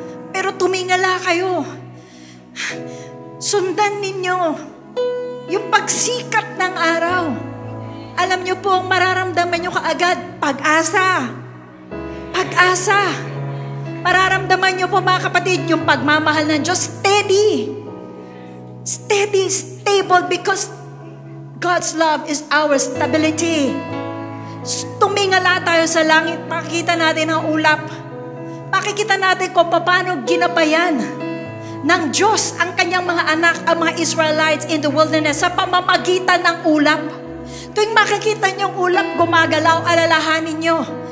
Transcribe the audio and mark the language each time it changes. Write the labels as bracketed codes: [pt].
[tl] Pero tumingala kayo. Sundan ninyo Yung pagsikat ng araw. Alam niyo po, ang mararamdaman niyo kaagad, pag-asa. Pag-asa. Mararamdaman niyo po mga kapatid, yung pagmamahal ng Diyos, steady. [en] Steady, stable, because God's love is our stability. [tl] Tumingala tayo sa langit, makikita natin ang ulap. Makikita natin kung paano ginabayan ng Diyos ang kanyang mga anak, ang mga Israelites [en] in the wilderness [tl] sa pamamagitan ng ulap. Tuwing makikita niyo ang ulap gumagalaw, alalahanin niyo.